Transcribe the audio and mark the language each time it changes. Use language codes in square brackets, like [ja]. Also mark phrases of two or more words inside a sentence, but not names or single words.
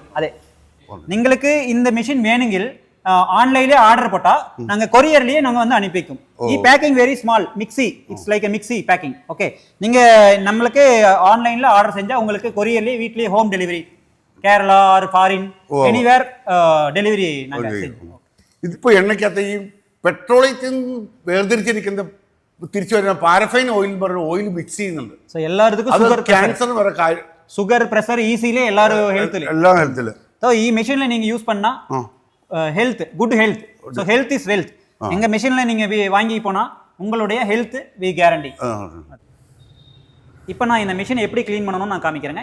[ta] அதே നിങ്ങൾക്ക് இந்த மிஷின் வேணுங்கில் ஆன்லைன்லேயே ஆர்டர் போட்டால் நாங்கள் கொரியர்லேயே நாங்கள் வந்து அனுப்பி வைக்கும். [en] packing very small mixie, it's like a mixie packing. [ta] ஓகே, நீங்கள் நம்மளுக்கு ஆன்லைனில் ஆர்டர் செஞ்சால் உங்களுக்கு கொரியர்லேயே வீட்லேயே [en] home delivery, [ta] கேரளா [en] or foreign anywhere delivery [ta] நாங்கள் செஞ்சோம். [ml] ഇതിപ്പോൾ എണ്ണയ്ക്കകത്ത് ഈ പെട്രോളിയത്തിൽ വേർതിരിച്ചിരിക്കുന്ന തിരിച്ചു വരുന്ന [en] paraffin oil [ml] പറഞ്ഞ ഓയിൽ മിക്സ് ചെയ്യുന്നുണ്ട്. എല്ലാവർക്കും ക്യാൻസർ വരെ [en] sugar pressure [ta] ஈஸிலே எல்லாரும் ஹெல்த்தில். ஸோ மிஷினில் நீங்கள் யூஸ் பண்ணால் [en] health, good health. so health is wealth. [ta] எங்கள் மிஷினில் நீங்கள் வாங்கி போனால் உங்களுடைய [en] health we guarantee. [ta] இப்போ நான் இந்த மிஷினை எப்படி க்ளீன் பண்ணணும்னு நான் காமிக்கிறேங்க.